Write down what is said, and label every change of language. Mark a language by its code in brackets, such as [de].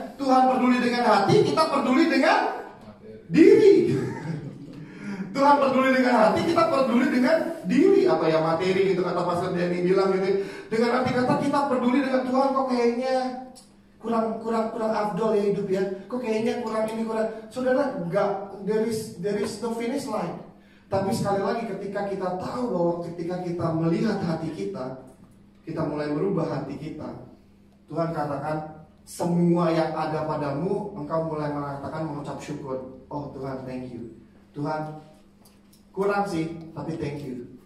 [id] Tuhan peduli dengan hati, kita peduli dengan diri. Tuhan peduli dengan hati, kita peduli dengan diri. Apa ya, materi gitu, kata Pastor Denny bilang gitu. Dengan arti kata kita peduli dengan Tuhan, kok kayaknya kurang afdol ya hidup ya. Kok kayaknya kurang ini, kurang. Saudara, enggak, [en] there is no finish line. [id] Tapi sekali lagi, ketika kita tahu bahwa ketika kita melihat hati kita mulai merubah hati kita. Tuhan katakan, semua yang ada padamu, engkau mulai mengatakan, mengucap syukur. Oh Tuhan, [en] thank you. [id] Tuhan, kurang sih, tapi thank you.